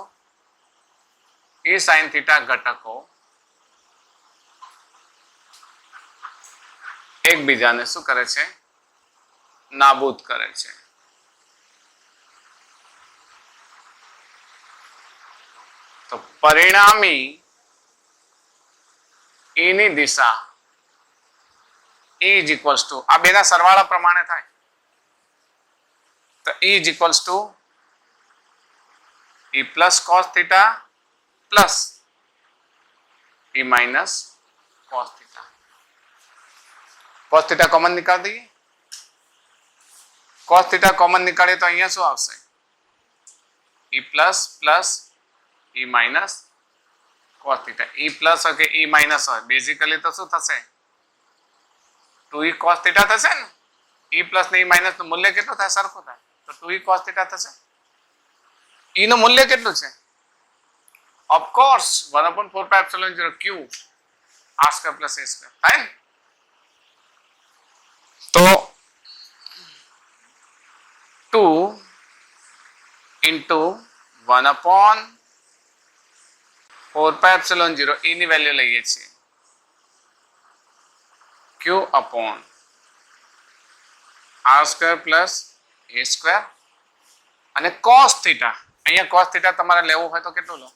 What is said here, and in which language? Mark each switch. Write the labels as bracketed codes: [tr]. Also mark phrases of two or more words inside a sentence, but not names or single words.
[en] E sine theta [gu] ઘટકો એકબીજાને શું કરે છે? નાબૂદ કરે છે. તો પરિણામી ઈ ની દિશા [en] E is equals to [gu] આ બેના સરવાળા પ્રમાણે થાય. [en] તો E is equals to E plus cos theta plus E minus cos theta. cos theta [gu] કોમન નિકાળ દઈએ. [en] cos theta [gu] કોમન નિકાળીએ તો અહીંયા શું આવશે? [en] E plus plus E minus cos theta. E plus [gu] હોય કે [en] E minus [gu] હોય, બેઝિકલી તો શું થશે? [en] 2E cos theta [gu] થશે ને. [en] E plus [gu] ને [en] E minus [gu] નું મૂલ્ય કેટલું થાય? સરખું થાય. તો [en] 2E cos theta [gu] થશે. E નું મૂલ્ય કેટલું છે? [en] Of course 1/4πε0 q r square plus a square [gu] થાય ને. તો [en] 2 into 1/4πε0 4πε0 [gu] E ની વેલ્યુ લઈએ છીએ [en] Q upon r² plus a² [gu] અને [en] cos theta, [gu] અહીંયા [en] cos theta [gu] તમારે લેવું હોય તો કેટલું લો?